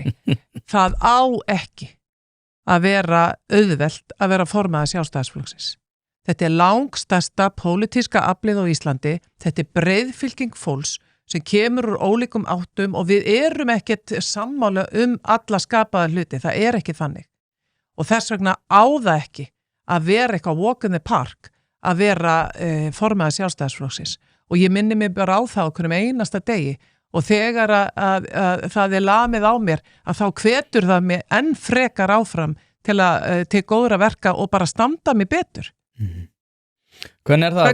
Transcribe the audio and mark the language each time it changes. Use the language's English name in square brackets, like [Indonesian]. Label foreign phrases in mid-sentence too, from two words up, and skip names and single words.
[Icelandic] Það á ekki að vera auðvelt að vera formaður Sjálfstæðisflokksins. Þetta langstærsta pólitíska aflið á Íslandi, þetta breiðfylking fólks sem kemur úr ólíkum áttum og við erum ekkert sammála alla skapaða hluti, það ekki þannig. Og þess vegna á það ekki að vera eitthvað [English] walk in the park [Icelandic] að vera formaður Sjálfstæðisflokksins og ég minni mig bara á það okkur einasta degi og þegar að það lamið á mér að þá hvetur það mig enn frekar áfram til góðra verka og bara standa mig betur. Hvernig það?